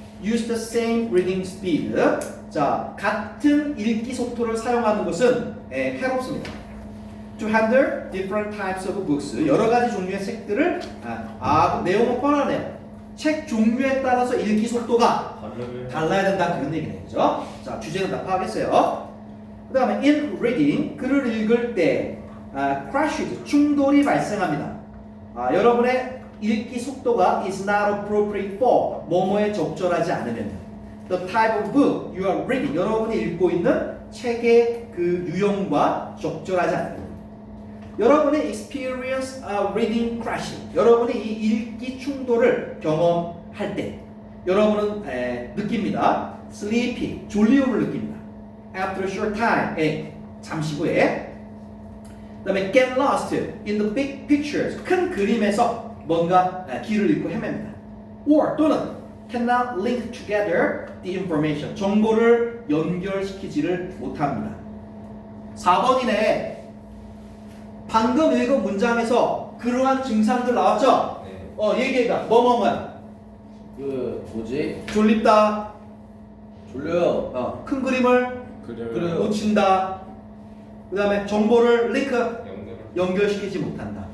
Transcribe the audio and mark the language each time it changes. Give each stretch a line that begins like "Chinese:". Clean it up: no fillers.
English: Use the same reading speed.
Korean: 자, 같은 읽기 속도를 사용하는 것은 해롭습니다.
English: To handle different types of books.
Korean: 여러 가지 종류의 책들을 내용은 뻔하네요. 책 종류에 따라서 읽기 속도가 달라야 된다 그런 얘기네요. 그죠? 자, 주제는 다 파악했어요. 그 다음에
English: in reading
Korean: 글을 읽을 때
English: crashes
Korean: 충돌이 발생합니다. 여러분의 읽기 속도가
English: is not appropriate for
Korean: 뭐뭐에 적절하지 않으면
English: the type of book you are reading
Korean: 여러분이 읽고 있는 책의 그 유형과 적절하지 않으면 여러분이
English: experience reading crashing
Korean: 여러분이 이 읽기 충돌을 경험할 때 여러분은 느낍니다.
English: sleepy
Korean: 졸리움을 느낍니다.
English: after a short time
Korean: 잠시 후에 그 다음에
English: get lost in the big pictures
Korean: 큰 그림에서 뭔가 길을 잃고 헤맵니다.
English: or
Korean: 또는
English: cannot link together the information
Korean: 정보를 연결시키지를 못합니다. 4번이네. 방금 읽은 문장에서 그러한 증상들 나왔죠? 네. 얘기해봐. 뭐뭐뭐야? 뭐지? 졸립다. 졸려요. 큰 그림을 그래요. 놓친다. 그 다음에 정보를 링크 연결시키지 못한다.